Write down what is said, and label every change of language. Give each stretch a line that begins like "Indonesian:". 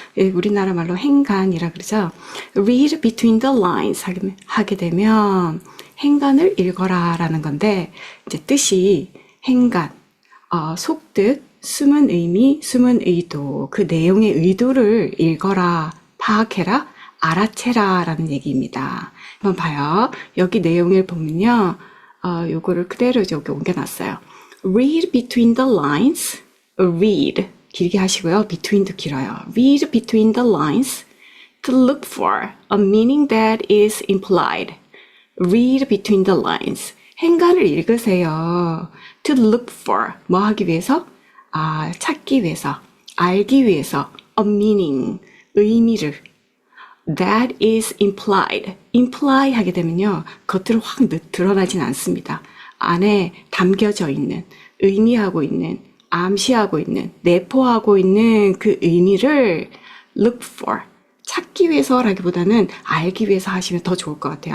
Korean: 우리나라 말로 행간이라 그러죠.
English: read between the lines
Korean: 하게 되면 행간을 읽어라 라는 건데, 이제 뜻이 행간, 속뜻, 숨은 의미, 숨은 의도, 그 내용의 의도를 읽어라, 파악해라, 알아채라 라는 얘기입니다. 한번 봐요. 여기 내용을 보면요. 요거를 그대로 여기 옮겨놨어요.
English: Read between the lines.
Korean: Read 길게 하시고요. between도 길어요.
English: Read between the lines to look for a meaning that is implied. Read between the lines.
Korean: 행간을 읽으세요.
English: To look for
Korean: 뭐 하기 위해서? 찾기 위해서, 알기 위해서.
English: A meaning
Korean: 의미를.
English: That is implied.
Korean: imply 하게 되면요. 겉으로 확 드러나진 않습니다. 안에 담겨져 있는, 의미하고 있는, 암시하고 있는, 내포하고 있는 그 의미를
English: look for,
Korean: 찾기 위해서라기보다는 알기 위해서 하시면 더 좋을 것 같아요.